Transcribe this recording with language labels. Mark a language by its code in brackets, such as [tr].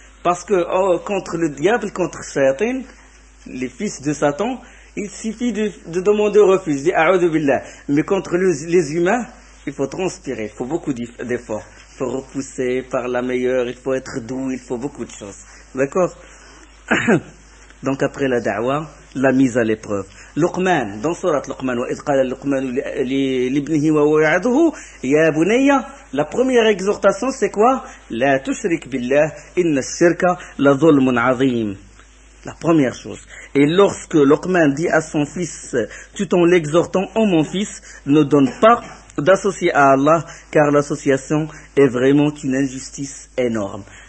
[fr] Parce que contre le diable, contre Shaytan, les fils de Satan, il suffit de demander refuge, dire A'udhu billah. Mais contre les humains, il faut transpirer, il faut beaucoup d'efforts. Il faut repousser par la meilleure, il faut être doux, il faut beaucoup de choses. D'accord? Donc après la da'wah, la mise à l'épreuve. [ar] Luqman, dans surat Luqman, وَإِذْ قَالَ لُقْمَانُ لِابْنِهِ وَهُوَ يَعِظُهُ يَا بُنَيَّ. [fr] La première exhortation, c'est quoi? [ar] لَا تُشْرِكْ بِاللَّهِ إِنَّ الشِّرْكَ لَظُلْمٌ عَظِيمٌ. [fr] La première chose. Et lorsque Luqman dit à son fils, tout en l'exhortant, ô mon fils, ne donne pas d'associer à Allah, car l'association est vraiment une injustice énorme.